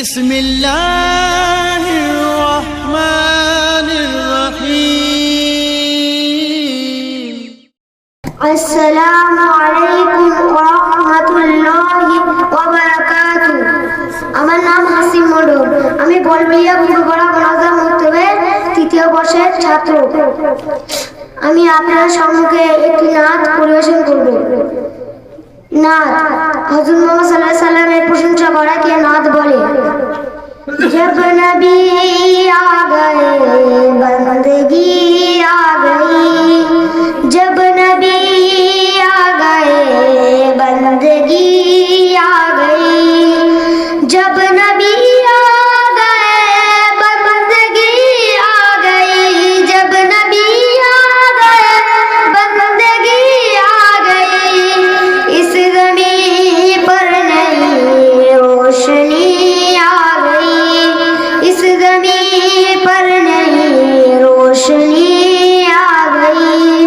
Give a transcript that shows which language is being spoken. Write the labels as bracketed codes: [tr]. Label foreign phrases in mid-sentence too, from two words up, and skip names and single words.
[ar] بسم اللہ الرحمن الرحیم. السلام علیکم ورحمۃ اللہ وبرکاتہ. [bn] আমার নাম হাসিম মণ্ডল. আমি বলবিয়া পূর্বপাড়া মোনাজাত মক্তবের তৃতীয় বর্ষের ছাত্র. আমি আপনার সম্মুখে একটি নাত পরিবেশন করব. নাত হযরত মুহাম্মদ সাল্লাল্লাহু আলাইহি সাল্লামের প্রশংসা করা কে নাত বলে. [ur] جب نبی آ گئے بندگی آ گئی، جب نبی آ گئے गए بندگی آ گئی، جب نبی آ گئے بندگی آ گئی، جب نبی آ گئے بندگی آ گئی، اس زمین پر نئی روشنی آ گئی، اس زمین پر نئی روشنی آ گئی गई, इस ज़मीन पर नई रोशनी आ गई.